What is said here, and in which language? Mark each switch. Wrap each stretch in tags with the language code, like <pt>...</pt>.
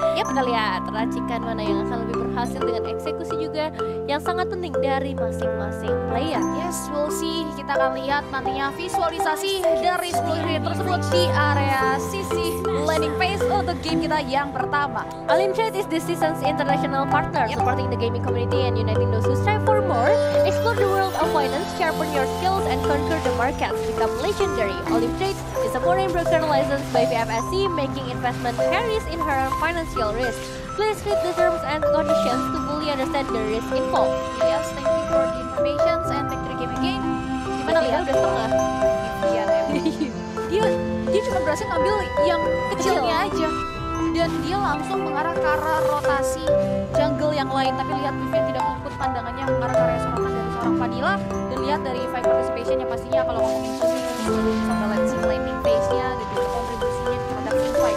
<id>Ya kita lihat racikan mana yang akan lebih berhasil dengan eksekusi juga yang sangat penting dari masing-masing player.</id> <en>Yes, we'll see.</en> <id>Kita akan lihat nantinya visualisasi dari 10 hero tersebut di area sisi landing phase untuk game kita yang pertama.</id> <en>Alim Trade is this season's international partner, supporting the gaming community and uniting those who strive for more. Explore the world of finance, sharpen your skills, and conquer the markets. Become legendary. Alim Trade is a foreign broker licensed by VFSC, making investment carries inherent financial risk. Please read the terms and conditions to fully understand the risk involved. Yes, thank you for the information and back to the game again.</en> <id>Gimana lihat udah setengah? Iya, dia cuma berhasil ngambil yang kecilnya aja. Dan dia langsung mengarah ke arah rotasi jungle yang lain. Tapi lihat Vivian tidak meluput pandangannya mengarah ke arah serangan dari seorang Vanilla. Dan lihat dari fight participation yang pastinya kalau ngomongin Sumi selalu bisa balancing landing phase-nya dan juga kontribusinya terhadap team fight.</id>